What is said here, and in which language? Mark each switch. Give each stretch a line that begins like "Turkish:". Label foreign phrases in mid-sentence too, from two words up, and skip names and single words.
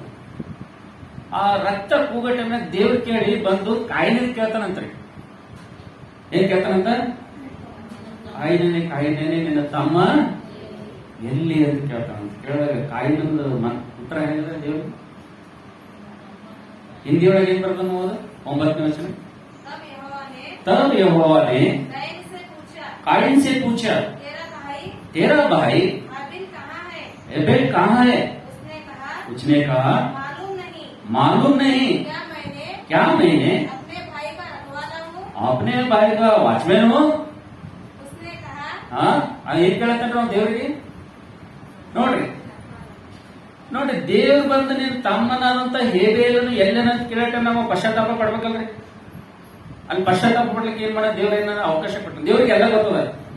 Kannada: ಆ ರಕ್ತ ಕೂಗ ಟೈಮ್ನಾಗ ದೇವ್ರ ಕೇಳಿ ಬಂದು ಕಾಯಿನ ಕೇಳ್ತಾನಂತ್ರಿ. ಏನ್ ಕೇಳ್ತಾನಂತ? ಕಾಯಿನೇನೆ ನಿನ್ನ ತಮ್ಮ ಎಲ್ಲಿ ಅಂತ ಕೇಳ್ತಾನಂತ. ಕೇಳಿದಾಗ ಕಾಯಿನೊಂದು ಉತ್ತರ ಹೇಳಿದ್ರೆ ದೇವ್ರು ಹಿಂದಿಯೊಳಗೆ ಏನ್ ಬರ್ತಾನ? 9ನೇ ವಚನ.
Hindi: तब यहोवा ने कायन से पूछा, तेरा भाई एबेल कहाँ है? उसने कहा मालूम नहीं। क्या मैंने अपने भाई का वाचमैन हूँ?
Kannada: ಏನ್ ಕೇಳತ್ತ ದೇವ್ರಿಗೆ? ನೋಡ್ರಿ ನೋಡ್ರಿ, ದೇವ್ರು ಬಂದು ನಿನ್ ತಮ್ಮನಾದಂತ ಹೇಬೇಲನು ಎಲ್ಲೇನಂತ ಕೇಳಟ ನಾವು ಪಶ್ಚಾತ್ತಾಪ ಪಡ್ಬೇಕಲ್ರಿ. ಅಲ್ಲಿ ಪಶ್ಚಾತ್ತಾಪ ಪಡ್ಲಿಕ್ಕೆ ಏನ್ ಮಾಡ ದೇವ್ರ ಏನಾರ ಅವಕಾಶ ಕೊಟ್ಟ. ದೇವ್ರಿಗೆ ಎಲ್ಲ ಗೊತ್ತದ.